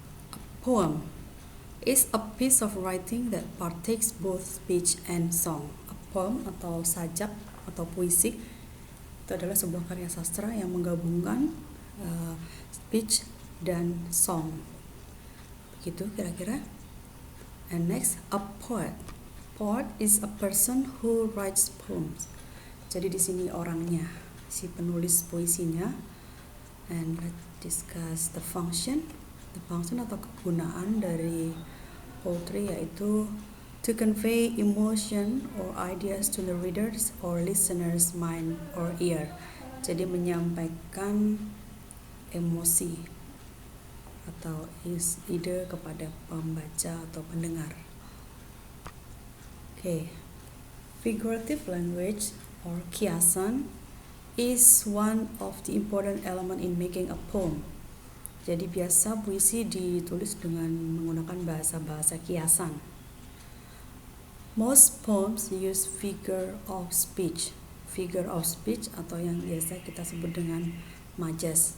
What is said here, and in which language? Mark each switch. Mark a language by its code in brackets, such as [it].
[en] A poem is a piece of writing that partakes both speech and song. [id] A poem atau sajak atau puisi itu adalah sebuah karya sastra yang menggabungkan speech dan song. Begitu kira-kira. [en] And next, a poet. Poet is a person who writes poems. [id] Jadi di sini orangnya, si penulis puisinya. [en] And let's discuss the function. The function [id] atau kegunaan dari poetry yaitu [en] to convey emotion or ideas to the readers or listeners' mind or ear. [id] Jadi menyampaikan emosi atau ide kepada pembaca atau pendengar. [en] Okay. Figurative language or kiasan is one of the important element in making a poem. [id] Jadi biasa puisi ditulis dengan menggunakan bahasa-bahasa kiasan. [en] Most poems use figure of speech. [id] Figure of speech atau yang biasa kita sebut dengan majas.